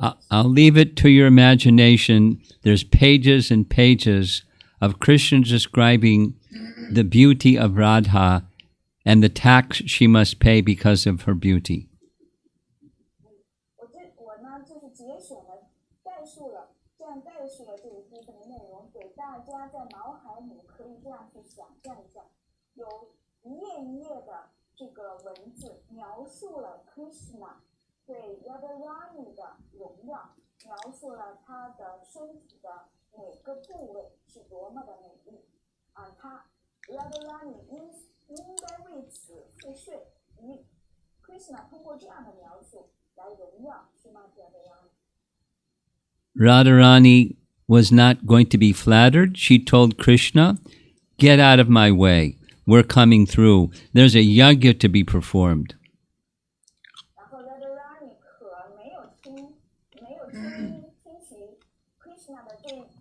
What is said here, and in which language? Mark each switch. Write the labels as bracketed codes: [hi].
[en] I'll leave it to your imagination. There's pages and pages of Krishna describing the beauty of Radha and the tax she must pay because of her beauty. [zh] 我呢就是节选了概述了这一部分的内容，给大家在脑海里可以这样去想象一下，有一页一页的这个文字描述了 Krishna 对 Radharani 的荣耀，描述了他的身体的每个部位是多么的美丽他 Radharani 应该为此付税。 Krishna 通过这样的描述来荣耀 Srimati Radharani。 [en] Radharani was not going to be flattered. She told Krishna, "Get out of my way. We're coming through. There's a yajna to be performed." [zh] 然后 Radharani 可没有听取 Krishna 的这